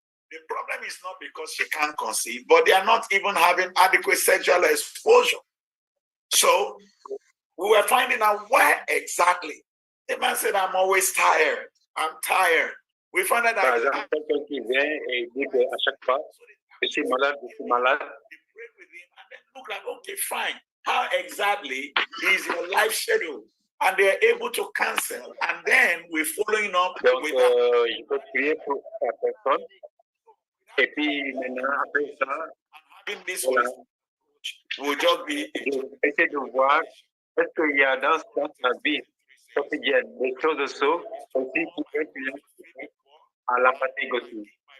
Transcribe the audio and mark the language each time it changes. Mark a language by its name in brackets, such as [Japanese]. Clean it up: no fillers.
[English] The problem is not because she can't conceive, but they are not even having adequate sexual exposure. So we were finding out where exactly. The man said, I'm always tired. I'm tired. We found out that. [French] Par exemple, quelqu'un qui vient et dit qu'à chaque fois, je suis malade, je suis malade. [English] They pray with him and then look like, okay, fine. How exactly is your life schedule? And they're able to cancel. And then we're following up [French] donc, [English] with that. [French] il faut prier pour la personne. Et puis maintenant, après ça, voilà, [English] We'll just be [French] essayer de voir est-ce qu'il y a dans sa vie quotidienne des choses de ça aussi qui peuvent être à la fatigue aussi.